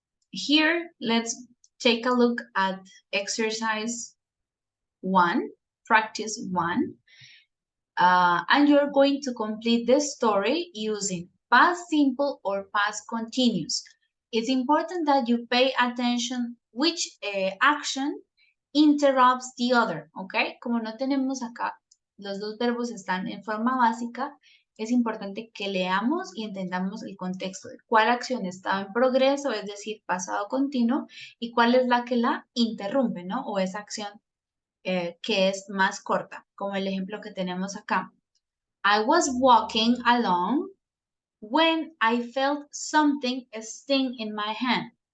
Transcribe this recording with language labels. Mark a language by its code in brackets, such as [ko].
[en] Here, let's take a look at exercise 1, practice 1. And you're going to complete this story using past simple or past continuous. It's important that you pay attention which action interrupts the other, ¿ok? [es] Como no tenemos acá, los dos verbos están en forma básica, es importante que leamos y entendamos el contexto de cuál acción estaba en progreso, es decir, pasado continuo, y cuál es la que la interrumpe, ¿no? O esa acción que es más corta, como el ejemplo que tenemos acá. [en] I was walking along when I felt something sting in my hand.